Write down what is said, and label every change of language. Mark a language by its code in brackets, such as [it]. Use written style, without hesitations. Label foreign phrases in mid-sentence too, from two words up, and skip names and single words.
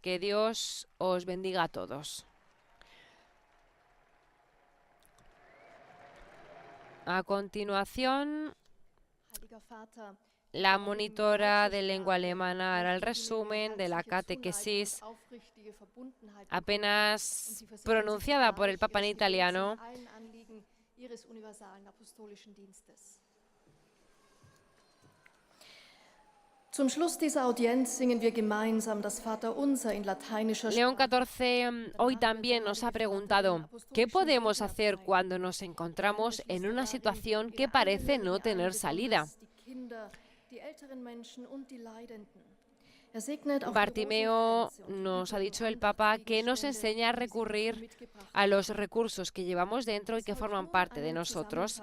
[es] Que Dios os bendiga a todos. A continuación, la monitora de lengua alemana hará el resumen de la catequesis apenas pronunciada por el Papa en italiano. [de] Zum Schluss dieser Audienz singen wir gemeinsam das Vaterunser in lateinischer [es] León XIV hoy también nos ha preguntado, ¿qué podemos hacer cuando nos encontramos en una situación que parece no tener salida? Bartimeo, nos ha dicho el Papa, que nos enseña a recurrir a los recursos que llevamos dentro y que forman parte de nosotros.